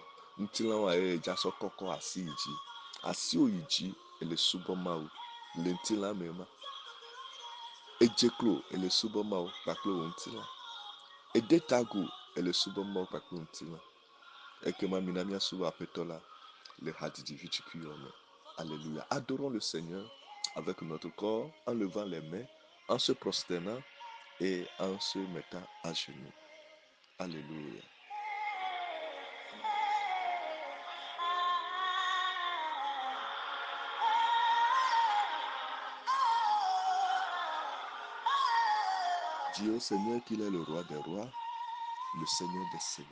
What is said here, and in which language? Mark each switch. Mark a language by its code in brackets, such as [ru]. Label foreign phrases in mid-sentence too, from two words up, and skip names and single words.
[ee] Ŋutilãwoa ye dzasɔ kɔkɔ asi yi dzi. Asiwo yi dzi ele subɔ Mawu le ŋutilã me ma. Edze klo ele subɔ Mawu kpakple wo ŋutilã. Ede tago ele subɔ Mawu kpakple ŋutilã. Ekema mina miasubɔ Aƒetɔ la le hadzidzi vidzikpuiwo me. Alléluia. [fr] Adorons le Seigneur avec notre corps en levant les mains, en se prosternant et en se mettant à genoux. Alléluia. Dis au Seigneur qu'il est le roi des rois, le Seigneur des seigneurs.